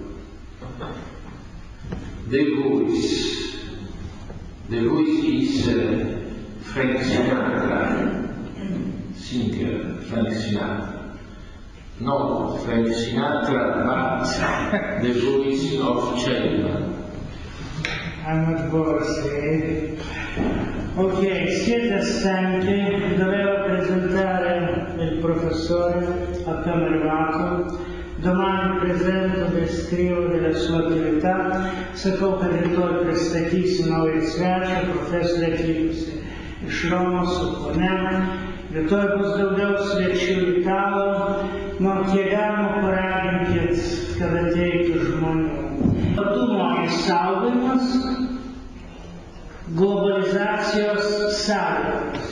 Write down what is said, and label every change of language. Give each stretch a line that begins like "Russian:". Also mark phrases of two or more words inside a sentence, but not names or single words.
English: The voice is Frank Sinatra, singer Frank Sinatra. Not Frank Sinatra, but the voice of China. I'm not bored,
Italian: Ok, siete stanchi, dovevo presentare il professore appena arrivato. Domani presento, descrivo della sua attività.
Lithuanian: Sakau, kad rytoj pristatysiu naują svečią, profesorę atvykusi iš Romos su ponia. Rytoj bus daugiau svečių italų. Kiek galima paraginkit, kad ateitų žmonių. Tapatumo išsaugojimas, globalizacijos sąlygos.